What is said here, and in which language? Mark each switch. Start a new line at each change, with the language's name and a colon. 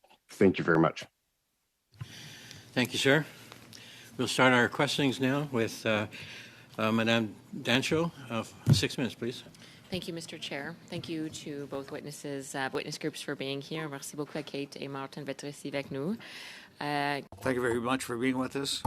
English: Thank you very much. Thank you, sir. We'll start our questionings now with Madame Dancho. 6 minutes, please. Thank you, Mr. Chair. Thank you to both witness groups for being here.
French: Merci beaucoup à Kate et Martin d'être ici avec nous.
English: Thank you very much for being with us.